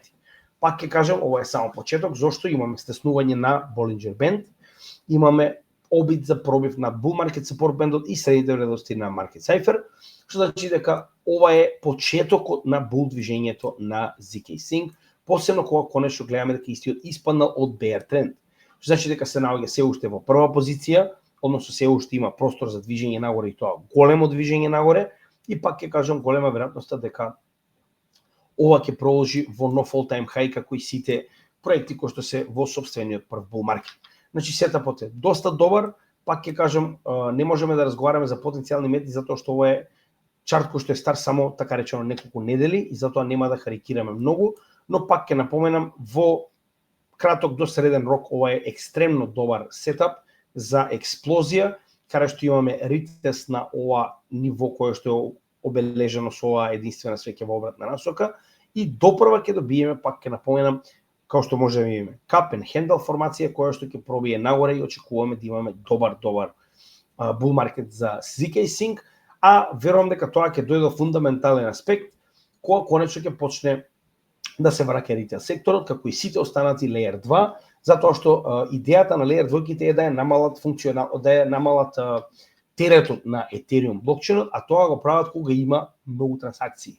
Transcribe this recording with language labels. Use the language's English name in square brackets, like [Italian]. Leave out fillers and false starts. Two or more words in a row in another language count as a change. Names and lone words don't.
[Macedonian] Пак ќе кажам, ова е само почеток, зашто имаме стеснување на Bollinger Band, имаме обид за пробив на Bull Market Support Band и средните вредности на Market Cipher, што значи дека ова е почетокот на bull движењето на zk-Sync, посебно кога конечно гледаме дека истиот испаднал од bear тренд. Што значи дека се наоѓа се уште во прва позиција, односно се уште има простор за движење нагоре и тоа големо движење нагоре, и пак ќе кажам голема веројатноста дека ова ќе продолжи во нов [English] all-time high [Macedonian] како и сите проекти кои што се во сопствениот прв [English] bull market. [Macedonian] Значи сетапот е доста добар, пак ќе кажам, не можеме да разговараме за потенцијални мети затоа што ова е чарт кој што е стар само така речено неколку недели и затоа нема да карикираме многу, но пак ќе напоменам во краток до среден рок ова е екстремно добар сетап за експлозија, каде што имаме ретест на ова ниво кое што е обележено со оваа единствена свеќа во обратна насока и допрва ќе добиеме, пак ќе напоменам, као што може да имаме [English] cup and handle [Macedonian] формација која што ќе пробие нагоре и очекуваме да имаме добар [English] bull market [Macedonian] за zk-Sync, а верувам дека тоа ќе дојде до фундаментален аспект кога конечно ќе почне да се враќа ритейл секторот, како и сите останати Layer 2, Затоа што идејата на Layer 2 е да ја намалат теретот на Ethereum блокчейнот, а тоа го прават кога има многу трансакции.